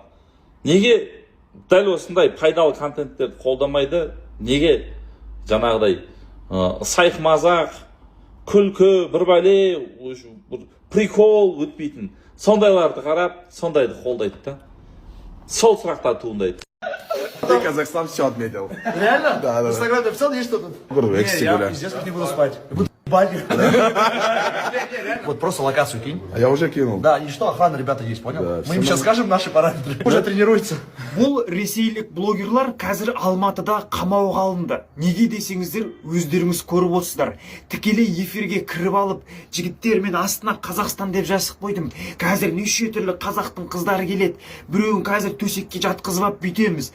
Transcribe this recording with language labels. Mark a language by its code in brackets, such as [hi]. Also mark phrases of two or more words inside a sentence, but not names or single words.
[kk] Неге дәл осындай пайдалы контенттерді қолдамайды? Неге жаңағыдай сайқ мазақ, күлкі, бір бәле, прикол өтпейтін сондайларды қарап, сондайды қолдайды да. Сол сұрақтар туындайды. [ru] Ты Казахстан все отметил. Реально? Да. В Инстаграме написал, есть что-то? Буду Я пиздец, как не буду спать. Вот просто локацию кинь. А я уже кинул. Да, и что, охрана, ребята, есть, понял? Да, Мы всё им сейчас скажем наши параметры. Уже тренируется. [kk] Бұл ресейлік блогерлар қазір Алматыда қамауға алынды. Неге десеңіздер, өздеріңіз көріп отырсыздар. Тікелей эфирге кіріп алып, жігіттер мен астына Қазақстан деп жазып қойдым. Қазір неше түрлі қазақтың қыздары келеді. Біреуін қазір төсекке жатқызып алып бүйтеміз.